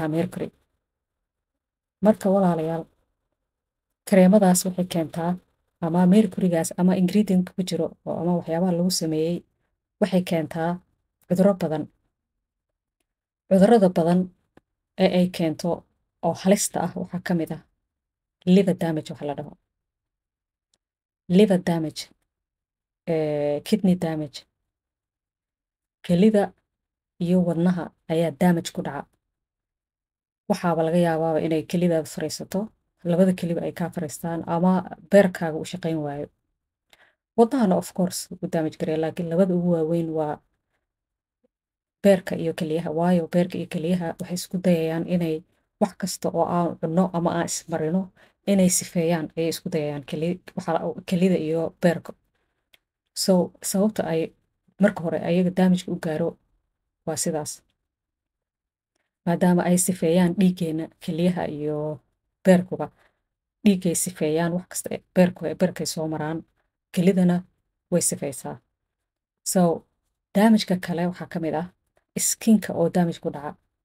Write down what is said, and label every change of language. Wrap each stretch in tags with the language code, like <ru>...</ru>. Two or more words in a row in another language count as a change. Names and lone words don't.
<so>dhahaa mercury marka walaalayaal kareemadaas waxay keentaa ama mercurygaas ama ingredient ku jiro oo ama waxyaabaha lagu sameeyey waxay keentaa cudurro badan cudurrada badan ee ay keento oo halista ah waxaa ka mid ah</so> <en>liver damage</en> <so>waxa la dhaho</so> <en>liver damage kidney damage</en> <so>kelida iyo wadnaha ayaa damage ku dhaca waxaaba laga yaabaaba inay kelidaada fariisato labada keliba ay kaa fariistaan ama beerkaaga u shaqayn waayo wadnahana</so> <en>of course</en> <so>wuu damage gareeya laakiin labada ugu waaweyn waa beerka iyo keliyaha waayo beerka iyo keliyaha waxay isku dayayaan inay wax kasta oo aan cunno ama aan ismarino inay sifeeyaan ayay isku dayayaan kelida iyo beerka so sababta ay marka hore ayaga damageka u gaaro waa sidaas maadaama ay sifeeyaan dhiiggeena keliyaha iyo beerkuba dhiiggay sifeeyaan wax kasta beerkay soo maraan kelidana way sifeysaa so damageka kale waxaa ka mid ah skinka oo damage ku dhaca</so>